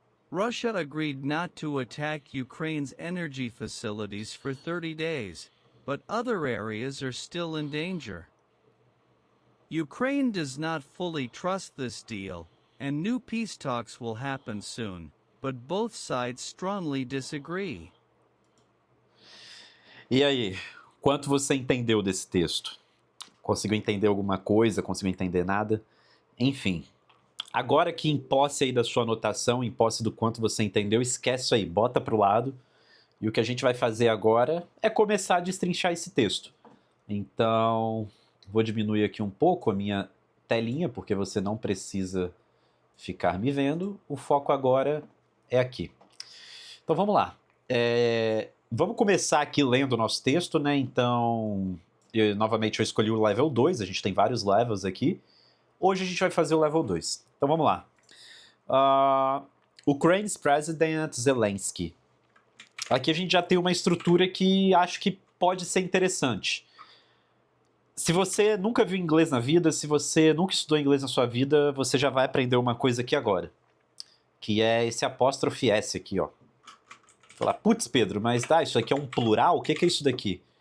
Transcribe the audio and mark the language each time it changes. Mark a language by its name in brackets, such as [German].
[English] Russia agreed not to attack Ukraine's energy facilities for 30 days, but other areas are still in danger. Ukraine does not fully trust this deal, and new peace talks will happen soon. But both sides strongly disagree. [Portuguese] E aí, quanto você entendeu desse texto? Conseguiu entender alguma coisa? Conseguiu entender nada? Enfim, agora que em posse aí da sua anotação, em posse do quanto você entendeu, esquece isso aí, bota pro lado. E o que a gente vai fazer agora é começar a destrinchar esse texto. Então, vou diminuir aqui um pouco a minha telinha, porque você não precisa ficar me vendo. O foco agora é aqui. Então vamos lá. Vamos começar aqui lendo o nosso texto, né? Então, novamente eu escolhi o level 2, a gente tem vários levels aqui. Hoje a gente vai fazer o level 2. Então vamos lá. [English] Ukraine's President Zelensky. [Portuguese] Aqui a gente já tem uma estrutura que acho que pode ser interessante. Se você nunca viu inglês na vida, se você nunca estudou inglês na sua vida, você já vai aprender uma coisa aqui agora. Que é esse apóstrofe S aqui, ó. Falar, putz, Pedro, mas isso aqui é um plural? O que é isso daqui?